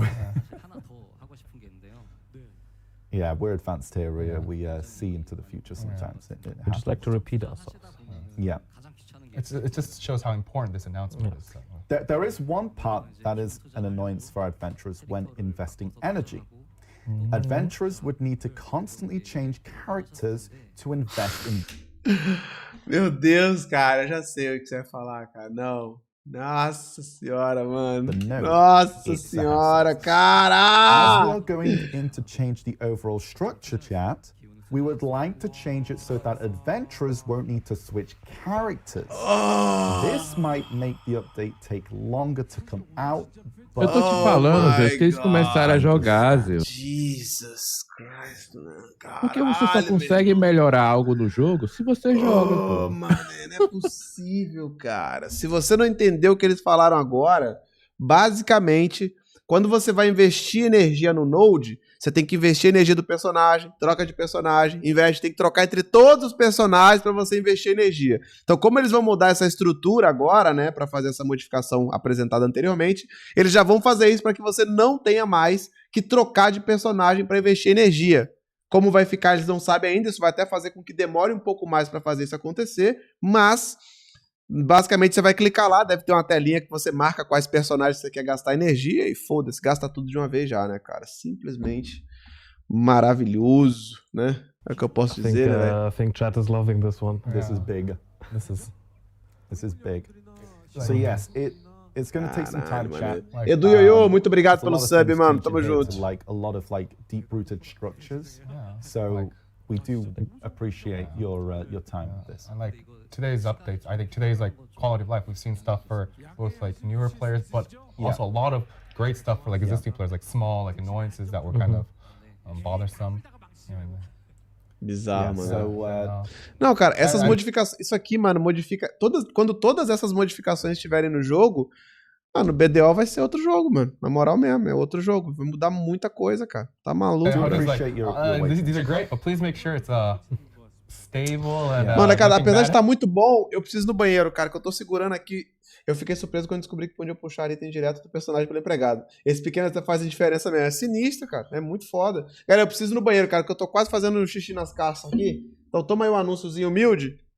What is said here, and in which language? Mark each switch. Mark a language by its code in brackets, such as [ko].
[ko] 하나 더 하고 싶은 게 있는데요. [en] Yeah, we're advanced here. We see into the future sometimes. It We just like to repeat ourselves. Yeah. It just shows how important this announcement is. So. There is one part that is an annoyance for adventurers when investing energy. Adventurers would need to constantly change characters to invest in. [pt] Meu Deus, cara, eu já sei o que você vai falar, cara. Não. Nossa senhora, mano. Nossa senhora, cara! [en] As we are going in to change the overall structure, chat, we would like to change it so that adventurers won't need to switch characters. This might make the update take longer to come out. [pt] Eu tô te falando, Zé, que eles começaram a jogar, Zé. [en] Jesus Christ, [pt] mano. Porque você só consegue melhorar algo no jogo se você joga, pô. Mano, não é possível, cara. Se você não entendeu o que eles falaram agora, basicamente, quando você vai investir energia no Node, você tem que investir energia do personagem, troca de personagem, investe, tem que trocar entre todos os personagens para você investir energia. Então, como eles vão mudar essa estrutura agora, né, para fazer essa modificação apresentada anteriormente, eles já vão fazer isso para que você não tenha mais que trocar de personagem para investir energia. Como vai ficar, eles não sabem ainda, isso vai até fazer com que demore um pouco mais para fazer isso acontecer, mas basicamente você vai clicar lá, deve ter uma telinha que você marca quais personagens você quer gastar energia e foda-se, gasta tudo de uma vez já, né, cara? Simplesmente maravilhoso, né? É o que eu posso dizer, né? [en] I think chat is loving this one. This is big. This is big. So yes, it's going to take some time, chat. [pt] Edu Yoyo, muito obrigado pelo sub, mano. Tamo junto. [en] Like a lot of like deep-rooted structures. So we do appreciate your time with this. And like today's updates, I think today's like quality of life. We've seen stuff for both like newer players, but also a lot of great stuff for like existing players, like small like annoyances that were kind of bothersome. [pt] Bizarro, mano. Não, cara, essas modificações. Isso aqui, mano, modifica. Quando todas essas modificações estiverem no jogo, Ah, no BDO vai ser outro jogo, mano. Na moral mesmo, é outro jogo. Vai mudar muita coisa, cara. Tá maluco. [en] These are great, but please make sure it's stable and. [pt] Mano, cara, apesar de estar muito bom, eu preciso ir no banheiro, cara, que eu tô segurando aqui. Eu fiquei surpreso quando descobri que podia puxar item direto do personagem pelo empregado. Esse pequeno até faz diferença mesmo. É sinistro, cara. É muito foda. Cara, eu preciso ir no banheiro, cara, que eu tô quase fazendo xixi nas caças aqui. Então toma aí um anúnciozinho humilde.